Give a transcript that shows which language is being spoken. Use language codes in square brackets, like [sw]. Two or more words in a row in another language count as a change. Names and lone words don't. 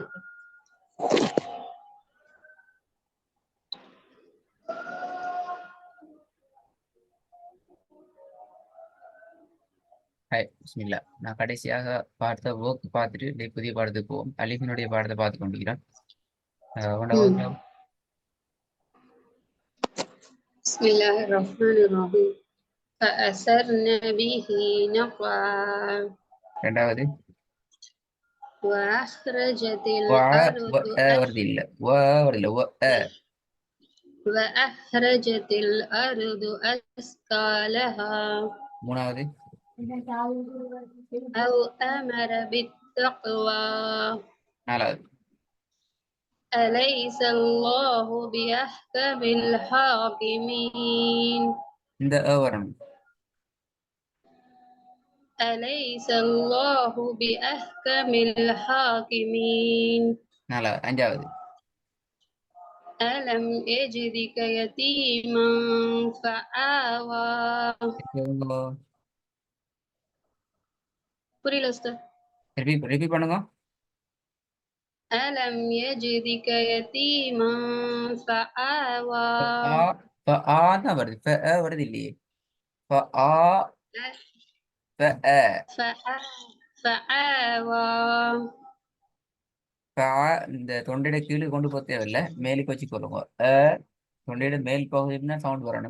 [ta] ஹாய், பிஸ்மில்லா. நான் கடைசியாக பார்த்த ஒர்க் பார்த்துட்டு புதிய பாடத்துக்கு போவோம். அலிஃபினுடைய பாடத்தை பார்த்து கொண்டிருக்கிறேன். உங்களோட ஒர்க்ல [ar] بسم الله الرحمن الرحيم. فأثرن به نقعا [ta] ரெண்டாவது [ar] وأخرجت الأرض [ta] வருது இல்ல, வருது இல்ல, [ar] وأخرجت الأرض أثقالها [ta] மூணாவது [ar] أو أمر بالتقوى [ta] நாலாவது [ar] أليس الله بأحكم الحاكمين [ta] இந்த வரணும். [ar] أليس الله بأحكم الحاكمين [ta] நாலாவது. அஞ்சாவது [ar] ألم يجدك يتيما فآوى [ta] புரியல உஸ்தாத். ரிப்பீட் பண்ணுங்க. [ar] ألم يجدك يتيما فآوى [ta] தான் வருது, வருது இல்லையே. [ar] فآوى [ta] இந்த தொண்டையிட கீழே கொண்டு போக தேவையில்ல, மேலுக்கு வச்சு கொள்ளுங்க. தொண்டையிட மேல் பகுதினா சவுண்ட் வரணும்.